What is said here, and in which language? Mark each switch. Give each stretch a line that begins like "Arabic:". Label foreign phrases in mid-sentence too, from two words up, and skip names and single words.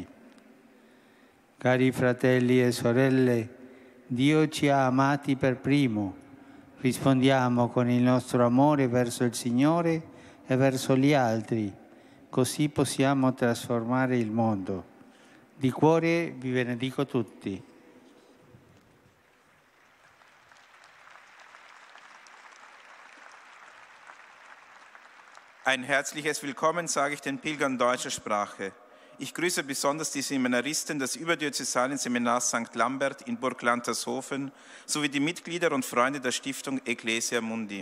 Italian: Cari fratelli e sorelle, Dio ci ha amati per primo. Rispondiamo con il nostro amore verso il Signore e verso gli altri, così possiamo trasformare il mondo. Di cuore vi benedico tutti.
German: Ein herzliches Willkommen sage ich den Pilgern deutscher Sprache. Ich grüße besonders die Seminaristen des überdiözesalen Seminars St. Lambert in Burg Lantershofen sowie die Mitglieder und Freunde der Stiftung Ecclesia Mundi.